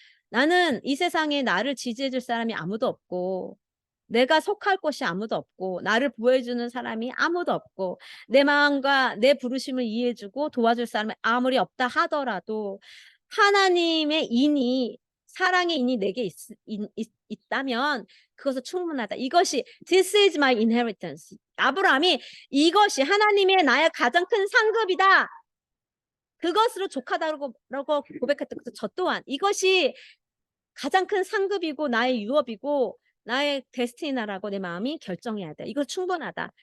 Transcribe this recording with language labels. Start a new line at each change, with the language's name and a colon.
Korean: 나는 이 세상에 나를 지지해 줄 사람이 아무도 없고, 내가 속할 곳이 아무도 없고, 나를 보호해 주는 사람이 아무도 없고, 내 마음과 내 부르심을 이해해 주고 도와줄 사람이 아무리 없다 하더라도 하나님의 인이 사랑의 인이 내게 있다면 그것은 충분하다. 이것이
English: This is my inheritance.
Korean: 아브라함이 이것이 하나님의 나의 가장 큰 상급이다. 그것으로 족하다고 고백했던 저 또한 이것이 가장 큰 상급이고 나의 유업이고 나의 데스티니라고 내 마음이 결정해야 돼. 이거 충분하다.